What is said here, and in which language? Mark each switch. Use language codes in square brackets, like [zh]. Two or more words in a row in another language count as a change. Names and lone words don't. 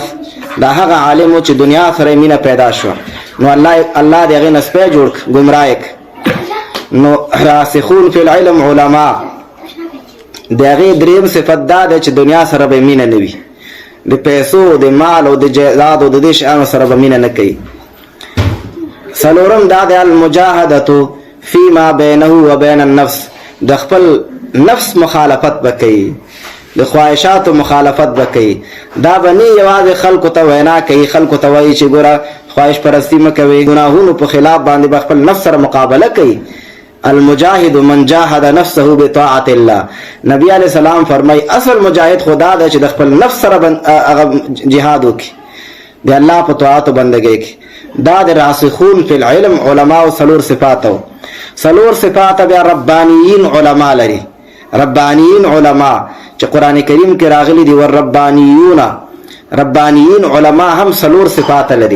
[ps] دا هغه عالم چې دنیا سره مینه پیدا شو، نو الله د هغې نه سپی جوړ کړ، ګمراه کړ. نو [ar] راسخون فی العلم [ps] علما د هغې دریم صفت دا ده چې دنیا سره به مینه نه وي، د پیسو، د مال او د جایداد او د دې شیانو سره به مینه نه کوي. څلورم دا د [ar] المجاهدة فيما بينه وبين النفس. [ps] د خپل نفس مخالفت به کوي، د خواهشاتو مخالفت به کوي. دا به نه یوازې خلکو ته وینا کوي، خلکو ته وایي چې ګوره خواهش پرستی مه کوئ، ګناهونو په خلاف باندې به خپل نفس سره مقابله کوي. [ar] المجاهد من جاهد نفسه بطاعت الله. [ps] نبی [ar] علیہ السلام [ps] فرمای اصل مجاهد خدا ده چې د خپل نفس سره جهاد وکړي، د الله په طاعت بندګۍ کې. دا د [ar] راسخون فی العلم [ps] علما او سلور صفاتو. سلور صفات بیا ربانیین علما لري. ربانیین علما چې قرآن کریم کې راغلي دي، والربانیون، ربانیین علما هم سلور صفات لري.